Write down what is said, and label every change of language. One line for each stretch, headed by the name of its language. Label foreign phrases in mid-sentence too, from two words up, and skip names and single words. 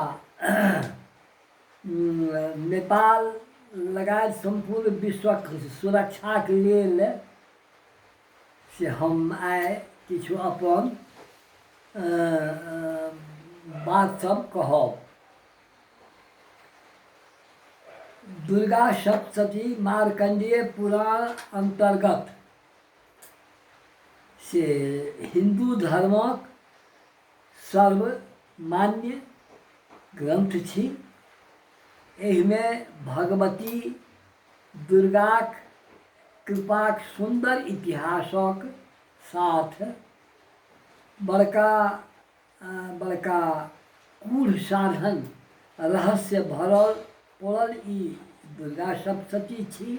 Maithili: नेपाल लगायत सम्पूर्ण विश्वक सुरक्षाक लेल से हम आइ किछु अपन बात सब कहब। दुर्गा सप्तशती मार्कंडेय पुराण अंतर्गत से हिंदू धर्मक सर्वमान्य ग्रंथ छी। एहिमे भगवती दुर्गाक कृपाक सुंदर इतिहासक साथ बड़का बड़का गूढ़ साधन रहस्य भरल पड़ल ई दुर्गा सप्तशती छी।